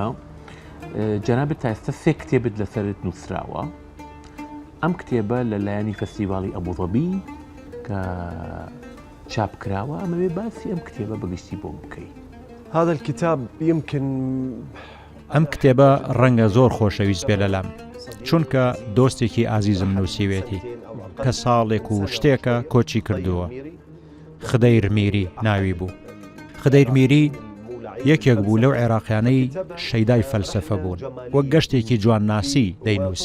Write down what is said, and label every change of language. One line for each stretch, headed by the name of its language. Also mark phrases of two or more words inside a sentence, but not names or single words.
Central Kurdish: جەنابەت تا ئێستا 3 کتێبت لەسەرت نووسراوە. ئەم کتێبە لەلایەنی فەستیڤاڵی ئەبوظەبی کە چاپکراوە. ئەمەوێ باسی ئەم کتێبە بەگشتی بۆ بکەی.
Arabic: هذا الكتاب يمكن
Central Kurdish: ئەم کتێبە ڕەنگە زۆر خۆشەویست بێ لەلام، چونکە دۆستێکی ئازیزم نووسیوێتی کە ساڵێک و شتێکە کۆچی کردووە. خدەیر میری ناوی بوو. خدەیر میری یەکێک بوو لەو عێراقیانەی شەیدای فەلسەفە بوون، وەک گەشتێکی جوانناسی دەینووسی.